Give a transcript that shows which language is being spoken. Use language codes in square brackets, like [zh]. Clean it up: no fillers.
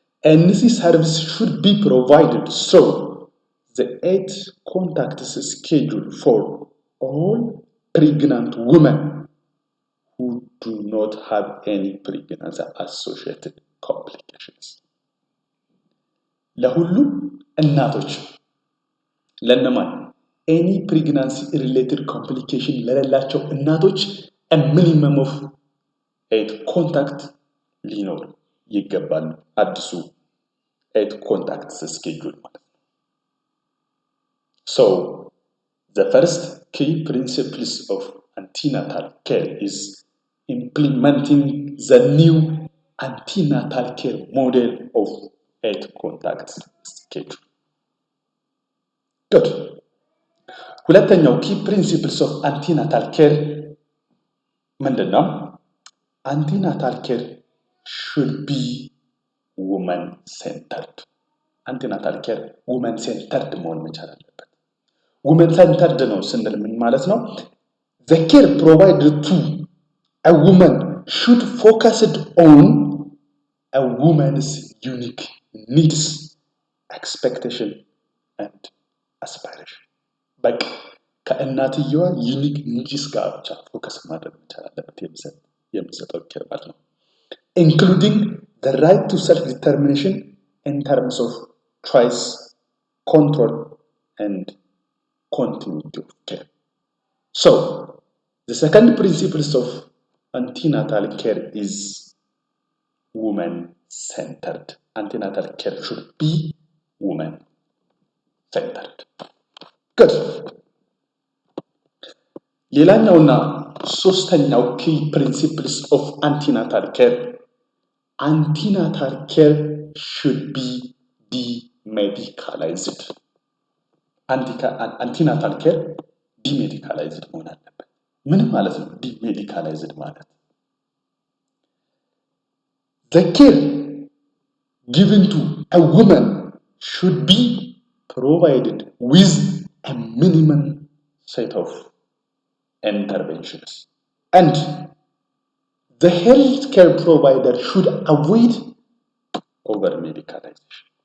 [en] NC service should be provided so the 8 contacts schedule for all pregnant women who do not have any pregnancy associated complications. [am] ለሁሉም እናቶች ለነማን [en] any pregnancy related complication [am] ለሌላቸው እናቶች [en] a minimum of 8 contact [am] ሊኖር ይገባል። አዲሱ [en] 8 contacts schedule [am] ማለት ነው። [en] The first key principles of antenatal care is implementing the new antenatal care model of 8 contact schedule. Good. [am] ሁለተኛው [en] key principles of antenatal care [am] ምንድነው? [en] Antenatal care should be [am] ውመን ሴንተርድ። አንቲናታል ኬር ውመን ሴንተርድ መሆን መቻል አለበት። ውመን ሴንተርድ ነው ስንል ምን ማለት ነው? [en] The care provided to a woman should focus on a woman's unique needs, expectation and aspiration. [am] በቃ ከእናትየዋ ዩኒክ ኒድስ ጋር ብቻ ፎከስ ማድረግ መቻል አለበት የሚሰጠው ኬር ማለት ነው። [en] including the right to self-determination in terms of choice, control and continuity of care. So, the second principle of antenatal care is woman-centered. Antenatal care should be woman-centered. Good. [am] ሌላኛውና ሶስተኛው [en] key principles of antenatal care. Antenatal care should be demedicalized. [am] Antenatal care demedicalized መሆን አለበት። ምን ማለት ነው demedicalized ማለት? [en] The care given to a woman should be provided with a minimum set of interventions, and the healthcare provider should avoid over medicalization.